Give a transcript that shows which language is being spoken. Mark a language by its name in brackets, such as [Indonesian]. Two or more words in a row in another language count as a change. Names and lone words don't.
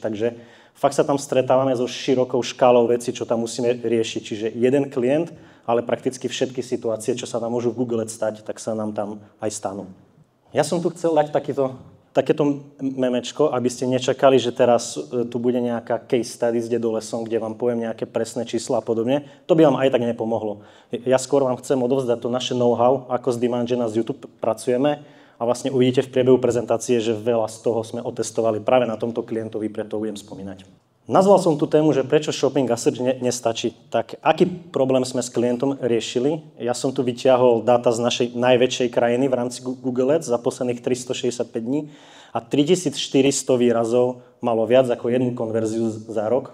[Slovak] Takže fakt sa tam stretávame so širokou škálou vecí, čo tam musíme riešiť. Čiže jeden klient, ale prakticky všetky situácie, čo sa nám môžu v Google stať, tak sa nám tam aj stanú. Ja som tu chcel dať takéto memečko, aby ste nečakali, že teraz tu bude nejaká [English] case study [Slovak] s Dedolesom, kde vám poviem nejaké presné čísla a podobne. To by vám aj tak nepomohlo. Ja skôr vám chcem odovzdať to naše know-how, ako s Demand Gen a z YouTube pracujeme a vlastne uvidíte v priebehu prezentácie, že veľa z toho sme otestovali práve na tomto klientovi, preto budem spomínať. Nazval som tú tému, že prečo shopping a search nestačí. Tak aký problém sme s klientom riešili? Ja som tu vyťahol dáta z našej najväčšej krajiny v rámci Google Ads za posledných 365 dní a 3400 výrazov malo viac ako jednu konverziu za rok.